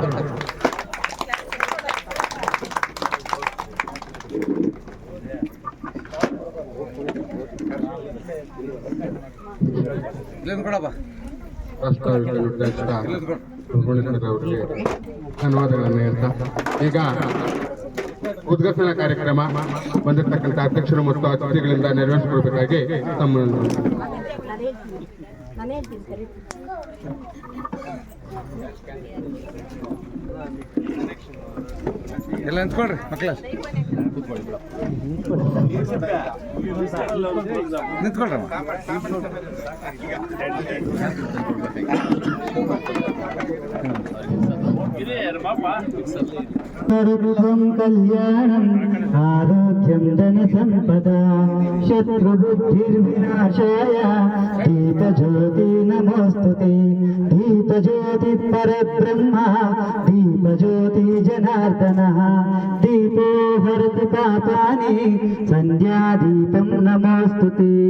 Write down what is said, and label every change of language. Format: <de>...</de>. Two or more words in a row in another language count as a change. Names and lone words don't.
<kn>ರಾಷ್ಟ್ರ ಅಧ್ಯಕ್ಷ ಗುಣೇಶ್ವರ ಅವರಿಗೆ ಧನ್ಯವಾದಗಳನ್ನು ಹೇಳ್ತಾ, ಈಗ ಉದ್ಘಾಟನಾ ಕಾರ್ಯಕ್ರಮ ಬಂದಿರತಕ್ಕಂಥ ಅಧ್ಯಕ್ಷರು ಮತ್ತು ಅತಿಥಿಗಳಿಂದ ನೆರವೇರಿಸಿಕೊಳ್ಬೇಕಾಗಿ ತಮ್ಮ ಎಲ್ಲ ನಿಂತ್ಕೊಳ್ರಿ ಮಕ್ಕಳ, ನಿಂತ್ಕೊಳ್ರಮ್ಮ.</kn> <sa>सर्वं कल्याणं आरोग्यं धनसम्पदा शत्रुबुद्धिर्विनाशाय दीपज्योति नमोस्तुते दीपज्योति परब्रह्म दीपज्योति जनार्दनः दीपो हरति पापानि संध्यादीपं नमोस्तुते</sa>